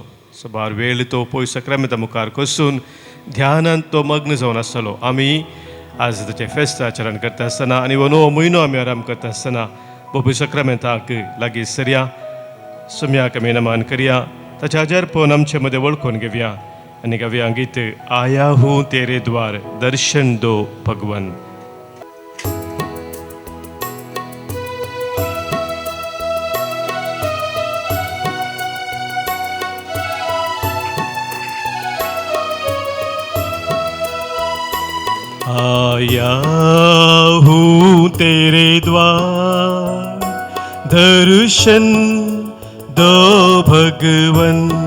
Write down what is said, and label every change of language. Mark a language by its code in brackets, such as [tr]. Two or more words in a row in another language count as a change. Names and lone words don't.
[kok] सबार वेळ तो पयस सक्रामेंता मुखार कसून ध्यानांत तो मग्न जावन आसतलो. आमी आज ताचें फेस्त आचरण करता आसतना आनी हो नवो म्हयनो आमी आराम करता आसतना भोव सक्रामेंताक लागीं सरया, सुम्याक आमी नमान करया, ताचें आजारपण आमचे मदें वळखून घेवया आनी गावया गीत [hi] आया हूँ तेरे द्वार दर्शन दो भगवन. आया हूँ तेरे द्वार दर्शन दो भगवन.